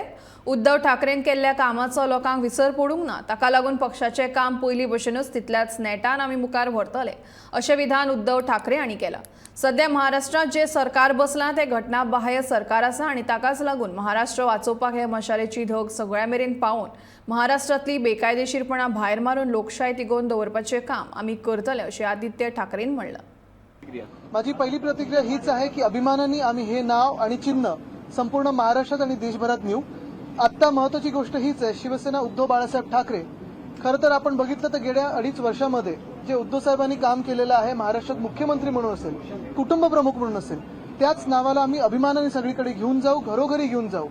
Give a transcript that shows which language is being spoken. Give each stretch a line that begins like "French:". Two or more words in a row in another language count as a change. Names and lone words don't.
Konkani: उद्धव ठाकरेन केल्ल्या कामाचो लोकांक विसर पडूंक ना, ताका लागून पक्षाचे काम पयली भशेनूच तितल्याच नेटान आमी मुखार व्हरतले, अशें विधान उद्धव ठाकरे हांणी केलां। सध्या महाराष्ट्रात जे सरकार बसलां ते घटना बाह्य सरकार आसा आनी ताकाच लागून महाराष्ट्र वाचोवपाक हे मशालेची धग सगळ्या मेरेन पावोवन महाराष्ट्रातली बेकायदेशीरपणा भायर मारून लोकशाय तिगोवन दवरपाचें काम आमी करतले, अशें आदित्य ठाकरेन म्हणलां।
Marathi: माझी पहिली प्रतिक्रिया हीच आहे की अभिमानाने आम्ही हे नाव आणि चिन्ह संपूर्ण महाराष्ट्रात आणि देशभरात नेऊ। आता महत्त्वाची गोष्ट हीच आहे, शिवसेना उद्धव बाळासाहेब ठाकरे। खरं तर आपण बघितलं तर गेल्या 2.5 वर्षामध्ये जे उद्धव साहेबांनी काम केलेलं आहे, महाराष्ट्रात मुख्यमंत्री म्हणून असेल, कुटुंब प्रमुख म्हणून असेल, त्याच नावाला आम्ही अभिमानाने सगळीकडे घेऊन जाऊ, घरोघरी घेऊन जाऊ।